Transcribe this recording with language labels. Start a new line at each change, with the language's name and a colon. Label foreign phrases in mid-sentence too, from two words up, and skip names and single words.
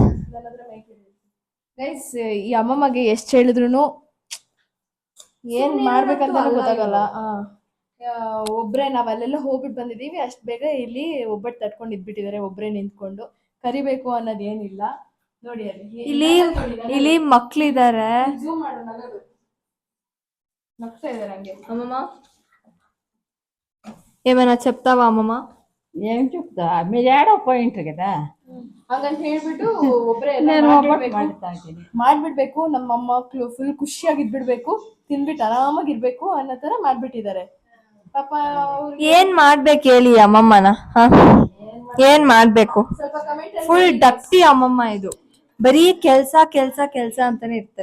Kannada: ಈ ಅಮ್ಮಮ್ಮಗೆ ಎಷ್ಟು ಹೇಳಿದ್ರು ಏನ್ ಮಾಡ್ಬೇಕಂತ ಗೊತ್ತಾಗಲ್ಲ. ಒಬ್ರೆ ನಾವಲ್ಲೆಲ್ಲ ಹೋಗ್ಬಿಟ್ಟು ಬಂದಿದೀವಿ, ಅಷ್ಟ್ ಬೇಗ ಇಲ್ಲಿ ಒಬ್ಬಟ್ಟು ತಟ್ಕೊಂಡು ಇದ್ಬಿಟ್ಟಿದ್ದಾರೆ. ಒಬ್ರೆ ನಿಂತ್ಕೊಂಡು ಕರಿಬೇಕು ಅನ್ನೋದು ಏನಿಲ್ಲ. ನೋಡಿ ಇಲ್ಲಿ ಮಕ್ಳಿದ್ದಾರೆ. ನಗ್ತಾ ಇದಾರೆ ಹಂಗೆ.
Telugu: అమ్మమ్మ ఏమైనా చెప్తావా అమ్మమ్మ? ఏం చెప్తా, మీరు ఏడో పోయింటారు కదా,
Kannada: ಹಂಗಂತ ಹೇಳ್ಬಿಟ್ಟು ಒಬ್ರೆ ಮಾಡ್ಬಿಡ್ಬೇಕು. ನಮ್ಮಮ್ಮ ಫುಲ್ ಖುಷಿಯಾಗಿ ಇದ್ಬಿಡ್ಬೇಕು, ತಿನ್ಬಿಟ್ಟು ಆರಾಮಾಗಿರ್ಬೇಕು ಅನ್ನೋ ತರ ಮಾಡ್ಬಿಟ್ಟಿದ್ದಾರೆ ಪಾಪ. ಏನ್ ಮಾಡ್ಬೇಕು ಹೇಳಿ ಅಮ್ಮಮ್ಮನ? ಏನ್ ಮಾಡ್ಬೇಕು? ಫುಲ್ ಡಕ್ಟಿ ಅಮ್ಮಮ್ಮ ಇದು. ಬರೀ ಕೆಲ್ಸ ಕೆಲ್ಸ ಕೆಲ್ಸ ಅಂತಾನೆ ಇರ್ತಾರೆ.